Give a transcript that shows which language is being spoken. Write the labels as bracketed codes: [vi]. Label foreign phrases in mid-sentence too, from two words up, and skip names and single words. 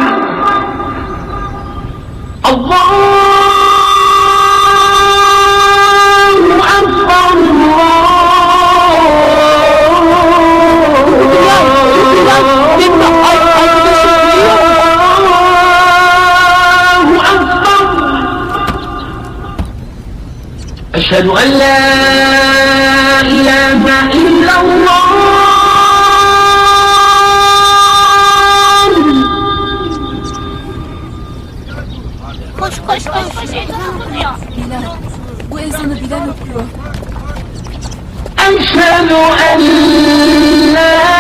[ar] الله أكبر, أشهد أن لا إله إلا الله [tr] Koş koş koş. Bilal, bu ezanı Bilal okuyor. [ar] أشهد أن لا